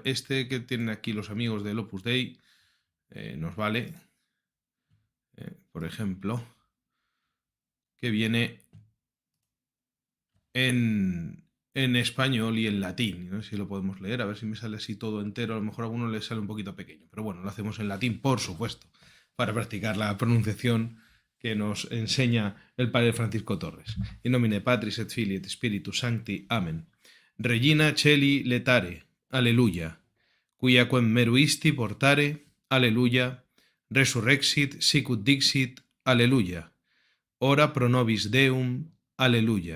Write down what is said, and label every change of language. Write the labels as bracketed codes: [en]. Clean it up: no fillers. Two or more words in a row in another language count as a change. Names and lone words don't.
[es] Este que tienen aquí los amigos del Opus Dei nos vale, por ejemplo, que viene en español y en latín, ¿no? Si lo podemos leer, a ver si me sale así todo entero. A lo mejor a alguno le sale un poquito pequeño, pero bueno, lo hacemos en latín, por supuesto, para practicar la pronunciación que nos enseña el padre Francisco Torres. [la] In nomine Patris et Filii et Spiritus Sancti. Amen. Regina Coeli letare. Alleluia. Quia quem meruisti portare. Alleluia. Resurrexit sicut dixit. Alleluia. Ora pro nobis Deum. Alleluia.